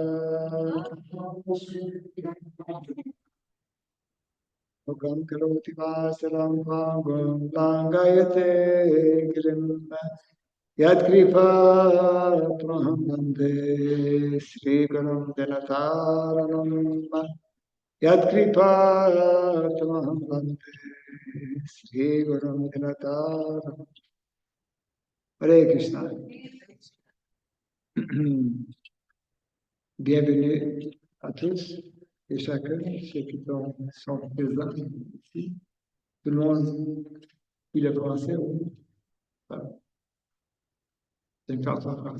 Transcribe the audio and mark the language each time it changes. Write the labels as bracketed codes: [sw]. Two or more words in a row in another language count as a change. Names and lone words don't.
[sa] Mukam karoti vasaram bhagam langayate girim yad kripa praham bande Sri Gurum Dinataranam yad kripa praham bande Sri Gurum Dinataranam. Hare Krishna. [fr] Bienvenue à tous et chacun, ceux qui sont présents ici. Tout le monde, il est français, oui. C'est une personne française.